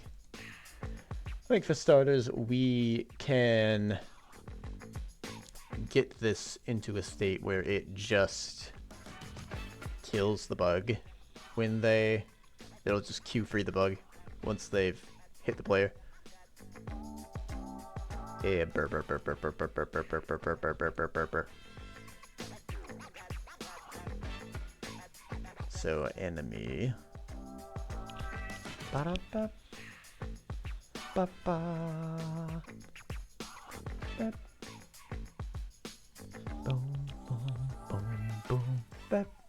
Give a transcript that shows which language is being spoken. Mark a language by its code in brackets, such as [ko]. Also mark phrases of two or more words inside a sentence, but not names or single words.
[en] I think for starters, we can get this into a state where it just kills the bug when it'll just queue free the bug once they've hit the player. Yeah, burr, burr, burr, burr, burr, burr, burr, burr, burr, burr, burr, burr, burr, burr, burr. So enemy. Ba-da-ba. Ba-ba. Ba. Boom, boom, boom, boom. Ba.